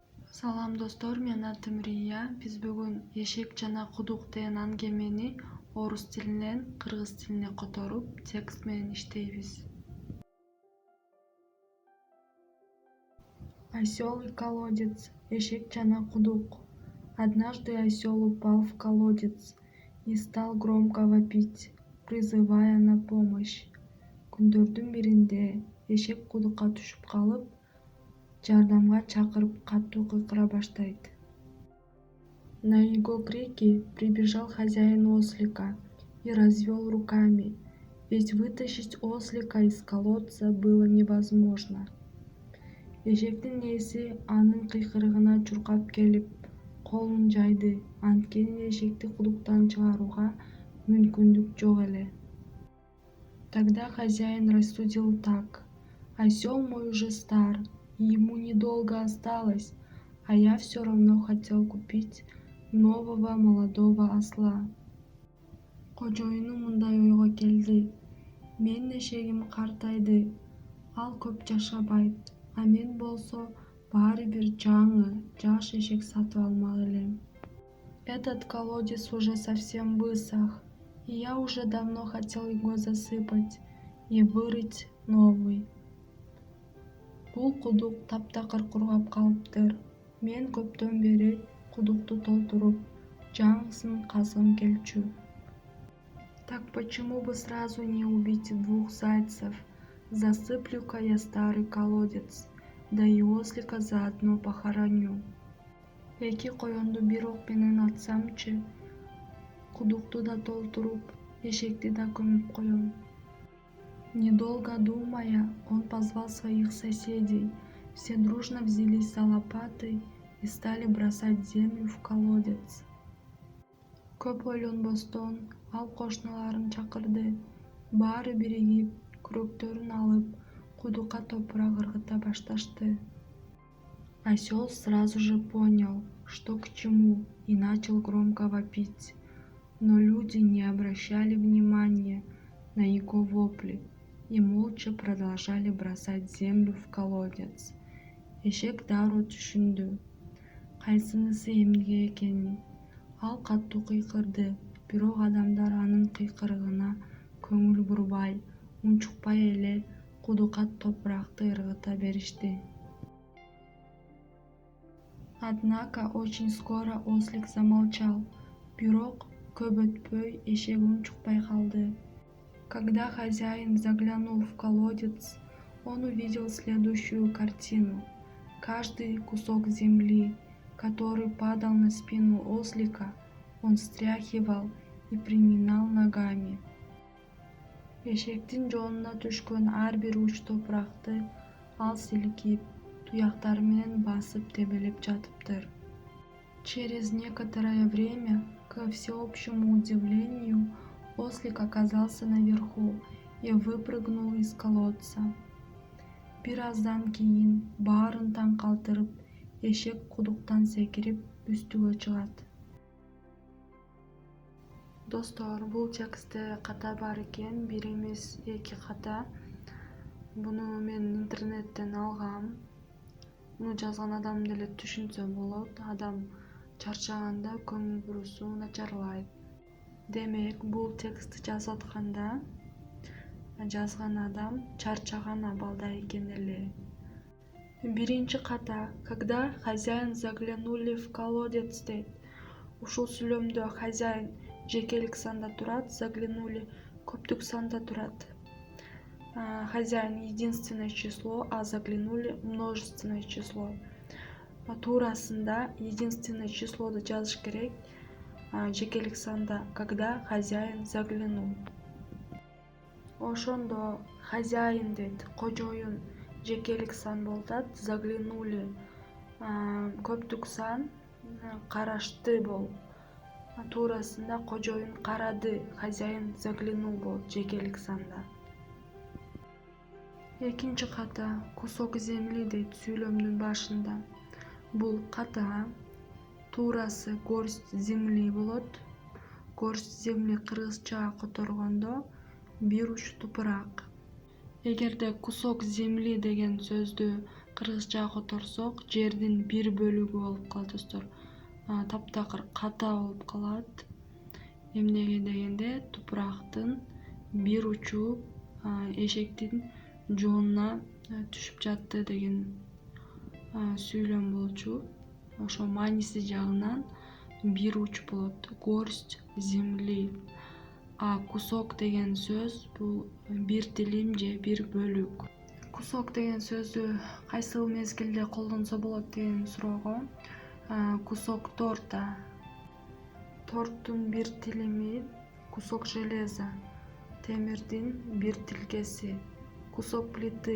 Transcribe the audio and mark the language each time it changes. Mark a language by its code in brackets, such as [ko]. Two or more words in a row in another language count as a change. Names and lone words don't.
[ky] Салам достор, мен атым Рия. Биз бүгүн эшек жана кудук деген аңгемени орус тилинен кыргыз тилине которуп, текст менен иштейбиз. [ru] Осел и колодец, [ky] эшек жана кудук. [ru] Однажды осел упал в колодец и стал громко вопить, призывая на помощь. [ky] Күндөрдүн биринде эшек кудукка түшүп калып, жардамга чакырып катуу кыйкыра баштайт. [ru] На его крики прибежал хозяин ослика и развел руками, ведь вытащить ослика из колодца было невозможно. [ky] Эшектин ээси анын кыйкырыгына чуркап келип, колун жайды, анткени эшекти кудуктан чыгарууга мүмкүндүк жок эле. [ru] Тогда хозяин рассудил так: осел мой уже стар, и ему недолго осталось, а я все равно хотел купить нового молодого осла. [ky] Кожоюну мындай ойго келди: менин эшегим картайды, ал көп жашабайт, а мен болсо баары бир жаңы, жаш эшек сатып алмак элем. [ru] Этот колодец уже совсем высох, и я уже давно хотел его засыпать и вырыть новый. [ky] Бул кудук таптакыр кургап калыптыр. Мен көптөн бери кудукту толтуруп, жаңысын казгым келчү. [ru] Так почему бы сразу не убить двух зайцев? Засыплю-ка я старый колодец, да и ослика заодно похороню. [ky] Эки коёнду бир ок менен атсамчы, кудукту да толтуруп, эшекти да көмүп коем. [ru] Недолго думая, он позвал своих соседей. Все дружно взялись за лопаты и стали бросать землю в колодец. [ky] Көп ойлонбостон ал кошуналарын чакырды. Баары биригип, күрөктөрүн алып, кудукка топурак ыргыта башташты. [ru] Осел сразу же понял, что к чему, и начал громко вопить. Но люди не обращали внимания на его вопли и молча продолжали бросать землю в колодец. [ky] Эшек дароо түшүндү кайсынысы эмне экенин. Ал катуу кыйкырды, бирок адамдар анын кыйкырыгына көңүл бурбай, унчукпай эле кудукка топуракты ыргыта беришти. [ru] Однако очень скоро ослик замолчал, [ky] бирок көп өтпөй эшек унчукпай калды. [ru] Когда хозяин заглянул в колодец, он увидел следующую картину. Каждый кусок земли, который падал на спину ослика, он стряхивал и приминал ногами. [ky] Эшектин жоонуна түшкөн ар бир уч топуракты ал силкип, туяктары менен басып тебелеп жатыптыр. [ru] Через некоторое время, ко всеобщему удивлению, ослик оказался наверху и выпрыгнул из колодца. [ky] Бир аздан кийин баарын таң калтырып, эшек кудуктан секирип үстүгө чыгат. Достор, бул текстте ката бар экен, бир эмес эки ката. Буну мен интернеттен алгам. Муну жазган адам деле түшүнсө болот. Адам чарчаганда көңүл бурусу начарлайт. Демек, бул текстти жазып атканда жазган адам чарчаган абалда экен эле. Биринчи ката. [ru] Когда хозяин заглянули в колодец дейт. [ky] Ушул сүйлөмдө хозяин жекелик санда турат, заглянули көптүк санда турат. [ru] Хозяин единственное число, а заглянули множественное число. [ky] Туурасында [ru] единственное числоду [ky] жазыш керек жекелик санда, [ru] когда хозяин заглянул. [ky] Ошондо хозяин дейт, кожоюн жекелик сан болуп атат, заглянули көптүк сан, карашты болуп. Туурасында кожоюн карады, [ru] хозяин заглянул [ky] болот жекелик санда. Экинчи ката. [ru] Кусок земли [ky] дейт сүйлөмдүн башында. Бул ката. Туурасы [ru] горсть земли [ky] болот. [ru] Горсть земли [ky] кыргызчага которгондо бир уч тупурак. Эгерде [ru] кусок земли [ky] деген сөздү кыргызча которсок, жердин бир бөлүгү болуп калат достор. Таптакыр ката болуп калат. Эмнеге дегенде тупурактын бир учу эшектин жоонуна түшүп жатты деген сүйлөм болчу. Ошо мааниси жагынан бир уч болот. [ru] Горсть земли. [ky] А кусок деген сөз бул бир тилим же бир бөлүк. Кусок деген сөздү кайсыл мезгилде колдонсо болот деген суроого [ru] кусок торта. [ky] Торттун бир тилими [ru] кусок железа. [ky] Темирдин бир тилкеси. [ru] Кусок плиты.